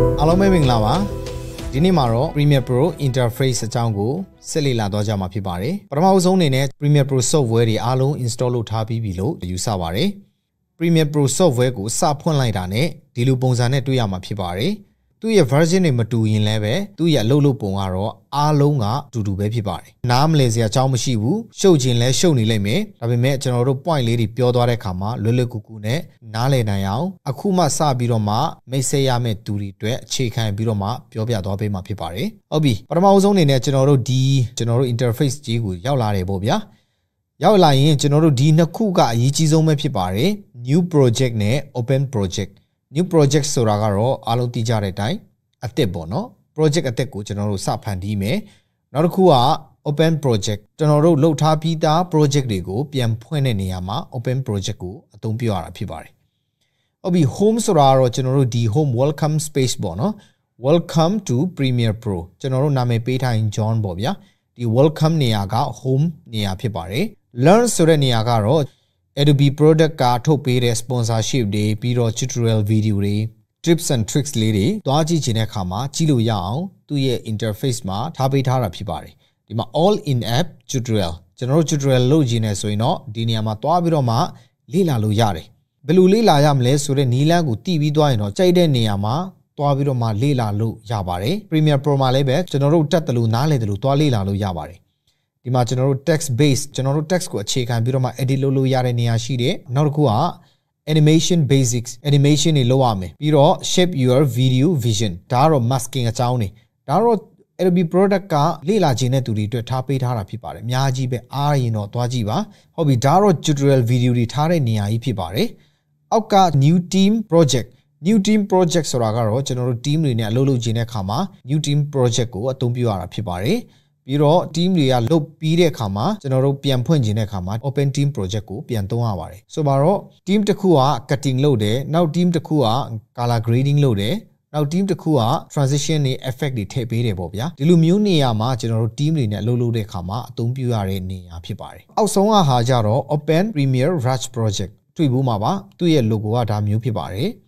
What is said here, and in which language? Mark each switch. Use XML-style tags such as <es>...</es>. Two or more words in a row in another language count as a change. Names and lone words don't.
<my>အားလုံးပဲမင်္ဂလာပါဒီနေ့မှာတော့ Premiere Pro interface အကြောင်းကိုဆက်လက်လာတော့ကြမှာဖြစ်ပါတယ်ပထမဆုံးအနေနဲ့ Premiere Pro software တွေအားလုံး install လုပ်ထားပြီးပြီလို့ယူဆပါတယ် Premiere Pro software ကိုစဖွင့်လိုက်တာနဲ့ဒီလိုပုံစံနဲ့တွေ့ရမှာဖြစ်ပါတယ်သူ့ရဲ့ version တွေမတူရင်လည်းပဲသူ့ရဲ့အလုပ်လုပ်ပုံကတော့အားလုံးကအတူတူပဲဖြစ်ပါတယ်နားမလည်စရာအကြောင်းမရှိဘူးရှုပ်ခြင်းလဲရှုပ်နေလိမ့်မယ်ဒါပေမဲ့ကျွန်တော်တို့ point လေးတွေပြောသွားတဲ့အခါမှာလွယ်လွယ်ကူကူနဲ့နားလည်နိုင် အောင်အခုမှစပြီးတော့မှမိတ်ဆက်ရမယ့်သူတွေအတွက်အခြေခံပြီးတော့မှပြောပြသွားပေးမှာဖြစ်ပါတယ်ဟုတ်ပြီပထမဆုံးအနေနဲ့ကျွန်တော်တို့ interface ကြီးကိုရောက်လာတယ်ပေါ့ဗျာရောက်လာရင်ကျွန်တော်တို့ဒီနှစ်ခုကအရေးကြီးဆုံးပဲဖြစ်ပါတယ်</my> <en>new project</en> <my>နဲ့</my> <en>open project new project</en> <my>ဆိုတာကတော့အားလုံးသိကြတဲ့အတိုင်းအသစ်ပေါ့နော် project အသစ်ကိုကျွန်တော်တို့စဖန်တီးမယ် နောက်တစ်ခုက</my> <en>open project</en> <my>ကျွန်တော်တို့လုပ်ထားပြီးသား project တွေကိုပြန်ဖွင့်တဲ့နေရာမှာ</my> <en>open project</en> <my>ကိုအသုံးပြုရတာဖြစ်ပါတယ်ဟုတ်ပြီ home ဆိုတာကတော့ကျွန်တော်တို့ဒီ</my> <en>home welcome space</en> <my>ပေါ့နော်</my> <en>welcome to Premiere Pro</en> <my>ကျွန်တော်တို့နာမည်ပေးထားရင် John ပေါ့ဗျာဒီ welcome နေရာက home နေရာ ဖြစ်ပါတယ် learn ဆိုတဲ့နေရာကတော့ Adobe product ကထုတ်ပေးတဲ့ sponsorship တွေပြီးတော့</my> <en>tutorial video</en> <my>တွေ</my> <en>tips and tricks</en> <my>လေးတွေတွားကြည့်ချင်တဲ့အခါမှာကြည့်လို့ရအောင်သူ့ရဲ့ interface မှာထားပေးထားတာဖြစ်ပါတယ်ဒီမှာ</my> <en>all in app tutorial</en> <my>ကျွန်တော်တို့ tutorial လုပ်ကြည့်နေဆိုရင်တော့ဒီနေရာမှာတွားပြီးတော့မှလေ့လာလို့ရတယ်ဘယ်လိုလေ့လာရမလဲဆိုတဲ့နည်းလမ်းကိုသိပြီးသွားရင်တော့ကြို က်တဲ့နေရာမှာတွားပြီးတော့မှလေ့လာလို့ရပါတယ် Premiere Pro မှာလည်းပဲကျွန်တော်တို့တက်တယ်လို့နားလည်တယ်လို့တွားလေ့လာလို့ရပါတယ်ဒီမှာကျွန်တော်တို့</my> <en>text base</en> <my>ကျွန်တော်တို့ text ကိုအခြေခံပြီးတော့မှ edit လုပ်လို့ရတဲ့နေရာရှိတယ်နောက်တစ်ခုက</my> <en>animation basics animation</en> <my>တွေလုပ်ရမယ်ပြီးတော့</my> <en>shape your video vision</en> <my>ဒါကတော့ masking အကြောင်းတွေဒါတော့ Adobe product ကလေ့လာခြင်းတဲ့သူတွေအတွက်ထားပေးထားတာဖြစ်ပါတယ်အများကြီးပဲအားရင်တော့တွားကြည့်ပါဟုတ်ပြီဒါတော့</my> <en>tutorial video</en> <my>တွေထားတဲ့နေရာကြီးဖြစ်ပါတယ်အောက်က</my> <en>new team</en> <my>project ဆိုတာကတော့ကျွန်တော်တို့ team တွေနဲ့အလုပ်လုပ်ခြင်းတဲ့အခါမှာ</my> <en>new team project</en> <my>ကိုအသုံးပြုရတာဖြစ်ပါတယ်ပြီးတော့ team တွေကလုပ်ပြီးတဲ့အခါမှာ ကျွန်တော်တို့ပြန်ဖွင့်ခြင်းတဲ့အခါမှာ</my> <en>open team project</en> <my>ကိုပြန်သုံးရပါတယ်ဆိုပါတော့ team တစ်ခုက cutting လုပ်တယ်နောက် team တစ်ခုက</my> <en>color grading</en> <my>လုပ်တယ်နောက် team တစ်ခုက transition တွေ effect တွေထည့်ပေးတယ်ပေါ့ဗျာဒီလိုမျိုးနေရာမှာကျွန်တော်တို့ team တွေနဲ့အလုပ်လုပ်တဲ့အခါမှာအသုံးပြုရတဲ့နေရာဖြစ်ပါတယ်အောက်ဆုံးကဟာကြတော့</my> <en>open Premiere Rush project</en> <my>တွေ့ဘူးမှာပါသူ့ရဲ့ logo ကဒါမျိုးဖြစ်ပါတယ်</my>